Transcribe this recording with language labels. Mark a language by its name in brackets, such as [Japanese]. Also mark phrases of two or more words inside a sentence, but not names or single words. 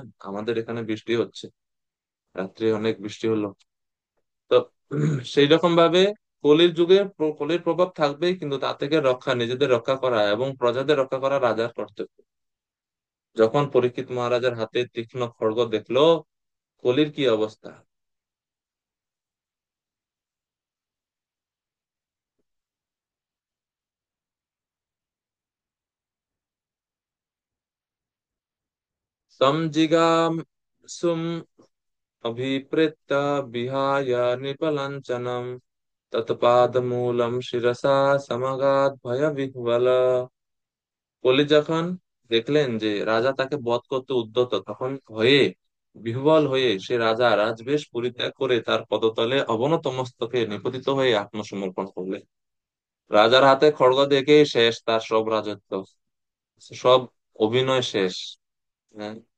[Bangla] আমাদের এখানে বৃষ্টি হচ্ছে, রাত্রে অনেক বৃষ্টি হলো। তো সেই রকম ভাবে কলির যুগে কলির প্রভাব থাকবেই, কিন্তু তা থেকে রক্ষা, নিজেদের রক্ষা করা এবং প্রজাদের রক্ষা করা রাজার কর্তব্য। যখন পরীক্ষিত মহারাজের হাতে তীক্ষ্ণ খড়গ দেখলো, কলির কি অবস্থা! [Sanskrit] समजिगाम सुम अभिप्रेत्य विहाय निपलांचनम तत्पादमूलम शिरसा समगात भय विह्वल। [Bangla] কলি যখন দেখলেন যে রাজা তাকে বধ করতে উদ্যত, তখন ভয়ে বিহ্বল হয়ে সে রাজা রাজবেশ পরিত্যাগ করে তার পদতলে অবনত মস্তকে নিপতিত হয়ে আত্মসমর্পণ করলেন। রাজার হাতে খড়গ দেখে শেষ তার সব রাজত্ব, সব অভিনয় শেষ।